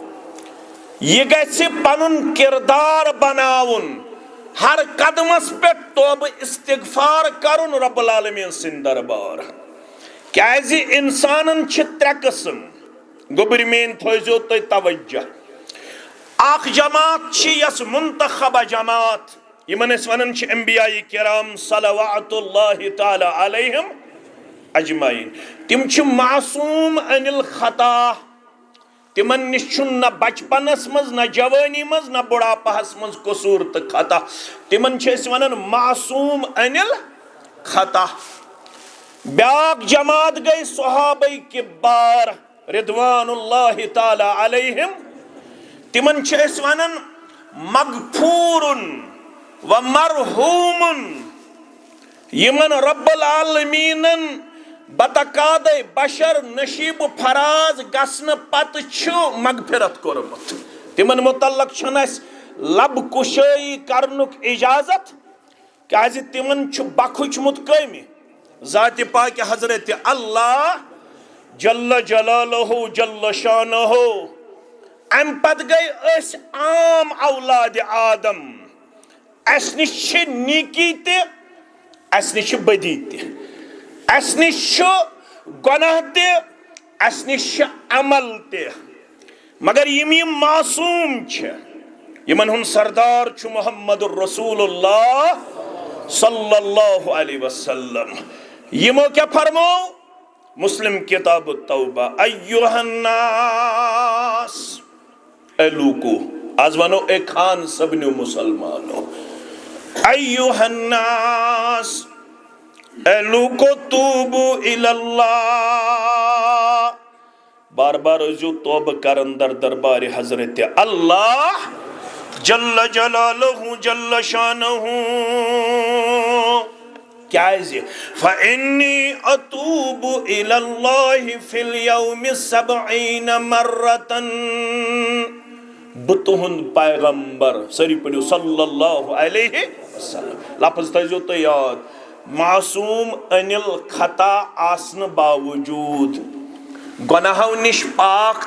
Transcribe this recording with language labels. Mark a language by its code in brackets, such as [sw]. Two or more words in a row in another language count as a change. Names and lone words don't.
[ks] یہ گژھِ پنُن کردار بناوُن ہر قدمس پٮ۪ٹھ توبہ استغفار کرُن رب العالمین سٕنٛدِ دربار کیازِ انسانن چھِ ترٛےٚ قٕسم گوٚبرۍ میٲنۍ تھٲیزیو تُہۍ توجہ اکھ جماعت چھِ یۄس منتخبہ جماعت یمن أسۍ ونان چھِ انبیاء کرام [ar] صلوات اللہ تعالی علیہم اجمعین [ks] تم چھِ [ar] معصوم عن الخطا [ks] تمن نش چھُنہٕ نہ بچپنس منٛز نہ جوانی منٛز نہ بُڑاپہس منٛز قصوٗر تہٕ خطا تمن چھِ أسۍ ونان [ar] معصوم عن الخطا [ks] بیاکھ جماعت گٔے صحابہ کبار [ar] رضوان اللہ تعالی علیہم [ks] تمن چھِ أسۍ ونان مغفورن و مرحومن یمن رب العالمینن بتقاضے بشر نشیب فراز گژھنہٕ پتہٕ چھُ مغفرت کوٚرمُت تمن متعلق چھُنہٕ اَسہِ لب کُشٲیی کرنُک اجازت کیازِ تمن چھُ بکھُچمُت کٔمہِ ذاتِ پاکِ حضرت اللہ [ar] جل جلالہ جل شانہ [ks] امہِ پتہٕ گٔے أسۍ عام اولاد آدم اسہِ نِش چھِ نیکی تہِ اسہِ نِش چھِ بدی تہِ اسہِ نِش چھُ گۄناہ تہِ اسہِ نِش چھُ عمل تہِ مگر یِم معصوم چھِ یمن ہُنٛد سردار چھُ محمد الرسول اللہ [ar] صلی اللہ علیہ وسلم [ks] یمو کیا فرمو مسلم کتاب التوبہ ایھا الناس اے لوکو آز ونو اے خان سبنیو مسلمانو [ar] ایھا الناس [ks] اے لوکو [ar] توبو الی اللہ [ks] بار بار ازیو توبہ کرن در دربار حضرت اللہ [ar] جل جلالہ جل شانہ [ks] کیازِ [ar] فإنی اتوب الی اللہ فی اليوم 70 مرۃ [ks] بہٕ تُہُنٛد پیغمبر سٲری پٔرِو [ar] صلی اللہ علیہ وسلم [ks] لفظ تھٲیزیو تُہۍ یاد [ar] معصوم عن الخطا [ks] آسنہٕ باوجوٗد گۄناہو نِش پاک